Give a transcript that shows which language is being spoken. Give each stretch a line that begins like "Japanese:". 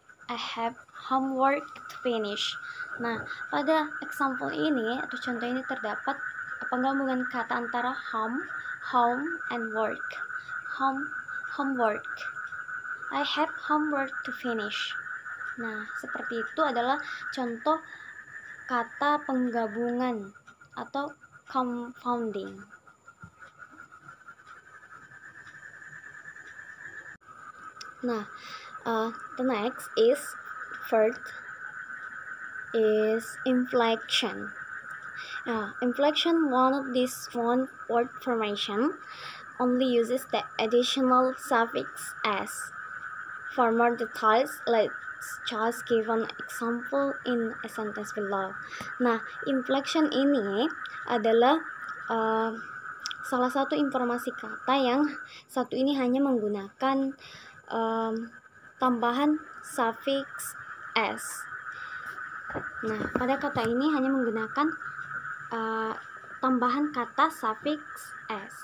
English: I have homework to finish.
Indonesian: Nah, pada example ini atau contoh ini terdapat penggabungan kata antara home and work. Homework.
English: I have homework to finish.
Indonesian: Nah, seperti itu adalah contoh kata penggabungan atau compounding. Nah,
English: the next is third is inflection. Inflection, one of these one word formation, only uses the additional suffix s. For more details, let's just give an example in a sentence below.
Indonesian: Nah, inflection ini adalah salah satu informasi kata yang satu ini hanya menggunakan tambahan suffix s. Nah, pada kata ini hanya menggunakan tambahan kata suffix s.